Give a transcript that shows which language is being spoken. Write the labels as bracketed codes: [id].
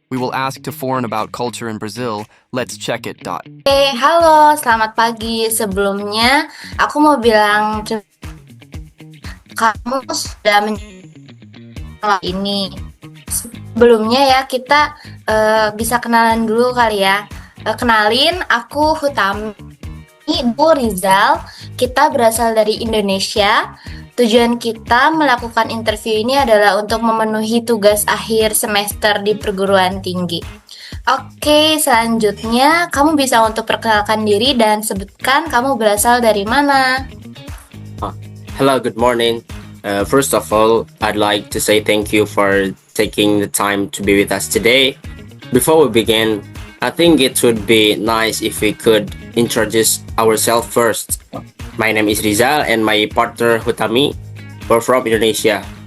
[en] We will ask to foreign about culture in Brazil. Let's check it. [id] Halo, selamat pagi. Sebelumnya, aku mau bilang kamu sudah mengenal ini. Sebelumnya ya, kita bisa kenalan dulu kali ya. Kenalin, aku Hutami, Bu Rizal. Kita berasal dari Indonesia. Tujuan kita melakukan interview ini adalah untuk memenuhi tugas akhir semester di perguruan tinggi. Oke, selanjutnya kamu bisa untuk perkenalkan diri dan sebutkan kamu berasal dari mana. [en] Hello, good morning. First of all, I'd like to say thank you for taking the time to be with us today. Before we begin, I think it would be nice if we could introduce ourselves first. My name is Rizal and my partner Hutami. We're from Indonesia.